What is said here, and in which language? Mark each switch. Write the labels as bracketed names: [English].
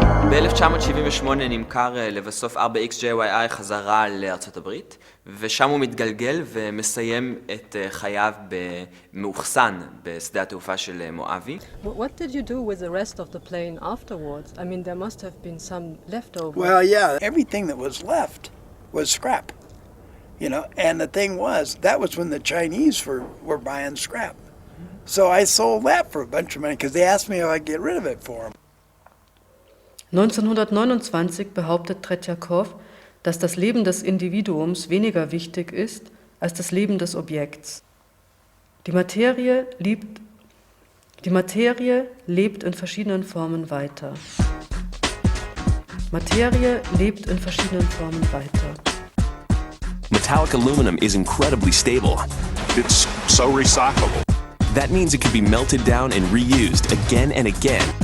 [Hebrew] ב-1978 נמכר לבסוף 4XJYI חזרה לארצות הברית, ושם הוא מתגלגל ומסיים את חייו במאוחסן בשדה התעופה של מואבי. [English] What did you do with the rest of the plane afterwards? I mean, there must have been some leftover. Well, yeah, everything that was left was scrap, and the thing was, that was when the Chinese were buying scrap. So I sold that for a bunch of money because they asked me if I'd get rid of it for them. [German] 1929 behauptet Tretjakow, dass das Leben des Individuums weniger wichtig ist als das Leben des Objekts. Die Materie lebt in verschiedenen Formen weiter. Materie lebt in verschiedenen Formen weiter. [English] Metallic aluminum is incredibly stable. It's so recyclable. That means it can be melted down and reused again and again.